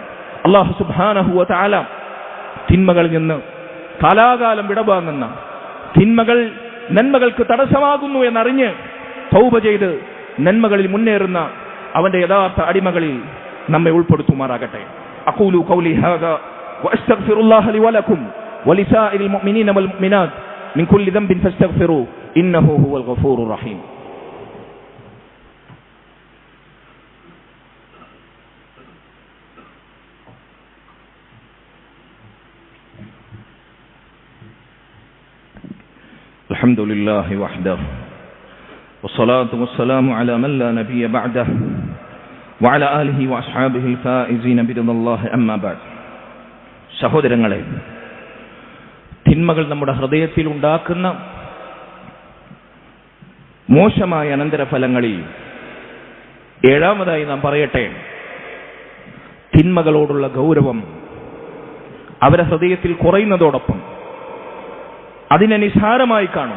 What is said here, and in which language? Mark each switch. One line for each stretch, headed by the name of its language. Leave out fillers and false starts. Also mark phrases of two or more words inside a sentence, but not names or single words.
Arabic: الله سبحانه وتعالى
Malayalam: തിന്മകളിൽ നിന്ന് കാലാകാലം വിടവാങ്ങുന്ന, തിന്മകൾ നന്മകൾക്ക് തടസ്സമാകുന്നു എന്നറിഞ്ഞ് തൗബ ചെയ്ത് നന്മകളിൽ മുന്നേറുന്ന അവന്റെ യഥാർത്ഥ അടിമകളിൽ നമ്മെ ഉൾപ്പെടുത്തുമാറാകട്ടെ.
Arabic: أقول قولي هذا وأستغفر الله لي ولكم ولسائر المؤمنين والمؤمنات من كل ذنب فاستغفروه إنه هو الغفور الرحيم. الحمد لله وحده والصلاة والسلام على من لا نبي بعده وعلى آله وأصحابه الفائزين برضا الله أما بعد.
Malayalam: സഹോദരങ്ങളെ, തിന്മകൾ നമ്മുടെ ഹൃദയത്തിൽ ഉണ്ടാക്കുന്ന മോശമായ അനന്തരഫലങ്ങളിൽ ഏഴാമതായി നാം പറയട്ടെ, തിന്മകളോടുള്ള ഗൗരവം അവരുടെ ഹൃദയത്തിൽ കുറയുന്നതോടൊപ്പം അതിനെ നിസ്സാരമായി കാണും.